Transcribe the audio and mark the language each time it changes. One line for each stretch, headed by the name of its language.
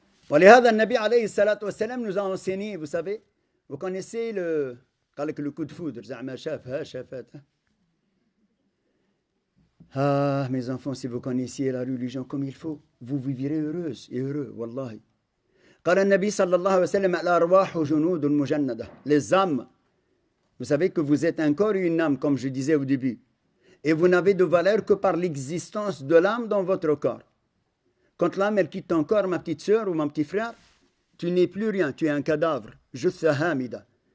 Arabic: ولهذا النبي عليه الصلاة والسلام
French: nous a enseigné, vous savez, vous connaissez le coup de foudre,
Arabic: زعما شافها شافتها.
French: Ah, mes enfants, si vous connaissiez la religion comme il faut, vous vivrez heureuse et heureux, wallahi.
Arabic: قال النبي صلى الله عليه وسلم الأرواح جنود مجندة.
French: Les âmes, vous savez que vous êtes un corps et une âme, comme je disais au début. Et vous n'avez de valeur que par l'existence de l'âme dans votre corps. Quand l'âme, elle quitte ton corps, ma petite sœur ou mon petit frère, tu n'es plus rien, tu es un cadavre.
Arabic: Jutha hamida.